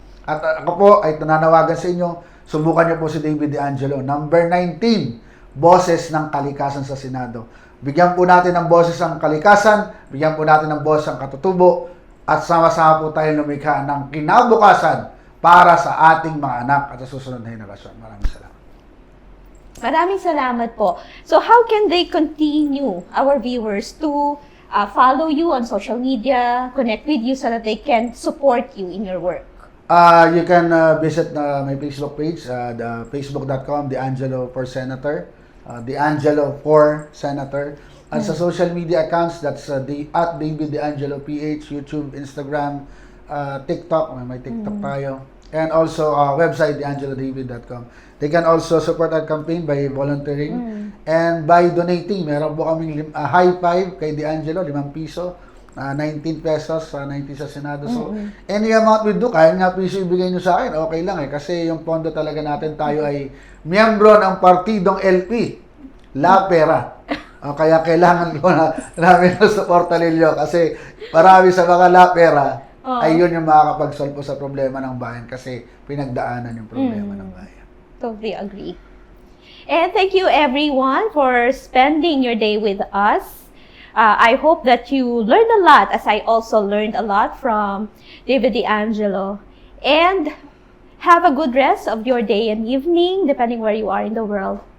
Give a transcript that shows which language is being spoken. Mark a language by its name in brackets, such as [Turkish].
[Filipino] At ako po ay nananawagan sa inyo, subukan niyo po si David D'Angelo, number 19, Boses ng Kalikasan sa Senado. Bigyan po natin ng boses ang kalikasan, bigyan po natin ng boses ang katutubo, at sama-sama po tayo lumikha ng kinabukasan para sa ating mga anak at sa susunod na henerasyon. Maraming salamat. Maraming salamat po. [English] So how can they continue, our viewers, to follow you on social media, connect with you so that they can support you in your work? You can visit my Facebook page, facebook.com, D'Angelo for Senator. D'Angelo for Senator. [Filipino] At sa social media accounts, [English] that's at David D'Angelo PH, YouTube, Instagram, TikTok, [Filipino] may TikTok tayo. [English] And also website, DeAngeloDavid.com. They can also support our campaign by volunteering and by donating. [Filipino] Meron po kaming high five kay D'Angelo, 5 piso. 19 pesos, 19 sa Senado. [English] So, any amount we do, [Filipino] kahit nga piso ibigay nyo sa akin, okay lang Kasi yung pondo talaga natin, tayo ay miyembro ng partidong LP, La Pera. Kaya kailangan ko namin na suporta ninyo kasi marami sa mga La Pera ay yun yung makakapag-solve po sa problema ng bayan kasi pinagdaanan yung problema ng bayan. [English] Totally agree. And thank you everyone for spending your day with us. I hope that you learned a lot, as I also learned a lot from David D'Angelo. And have a good rest of your day and evening, depending where you are in the world.